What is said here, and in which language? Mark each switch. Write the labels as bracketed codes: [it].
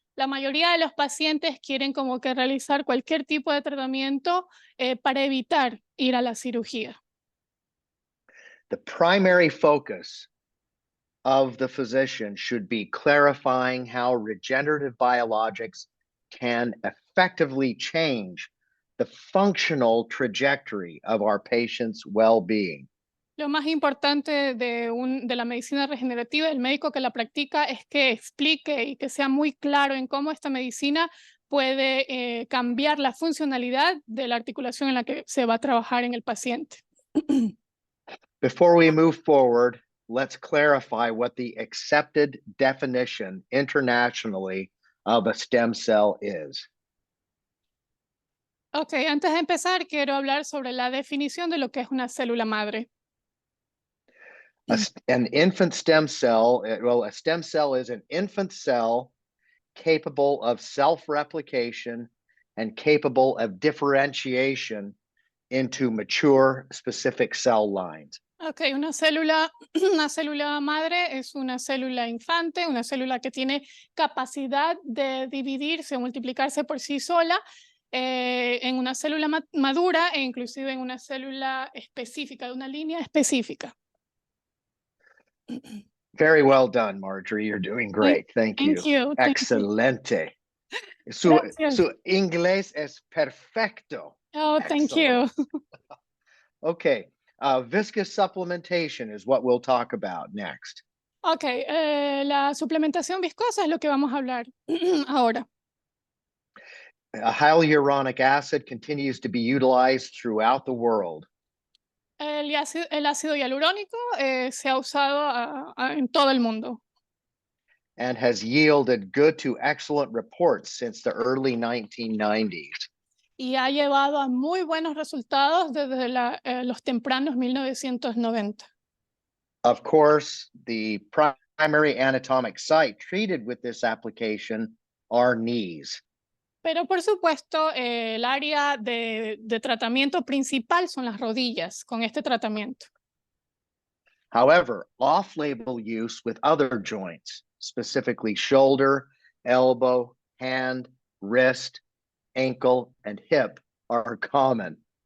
[es] La mayoría de los pacientes quieren como que realizar cualquier tipo de tratamiento para evitar ir a la cirugía. [en] The primary focus of the physician should be clarifying how regenerative biologics can effectively change the functional trajectory of our patients' well-being. [es] Lo más importante de la medicina regenerativa, el médico que la practica, es que explique y que sea muy claro en cómo esta medicina puede cambiar la funcionalidad de la articulación en la que se va a trabajar en el paciente. [en] Before we move forward, let's clarify what the accepted definition internationally of a stem cell is. [es] Ok, antes de empezar, quiero hablar sobre la definición de lo que es una célula madre. [en] An infant stem cell, a stem cell is an infant cell capable of self-replication and capable of differentiation into mature specific cell lines. [es] Ok, una célula madre es una célula infante, una célula que tiene capacidad de dividirse, multiplicarse por sí sola en una célula madura e inclusive en una célula específica, de una línea específica. [en] Very well done, Marjorie. You're doing great. Thank you. Thank you. [es] Excelente. Su inglés es perfecto. [en] Oh, thank you. Okay. Viscous supplementation is what we'll talk about next. [es] Ok, la suplementación viscosa es lo que vamos a hablar ahora. [en] Hyaluronic acid continues to be utilized throughout the world. [es] El ácido hialurónico se ha usado en todo el mundo. [en] And has yielded good to excellent reports since the early 1990s. [es] Y ha llevado a muy buenos resultados desde los tempranos 1990. [en] Of course, the primary anatomic site treated with this application are knees. [es] Pero por supuesto, el área de tratamiento principal son las rodillas con este tratamiento. [en] However, off-label use with other joints, specifically shoulder, elbow, hand, wrist, ankle, and hip, are common.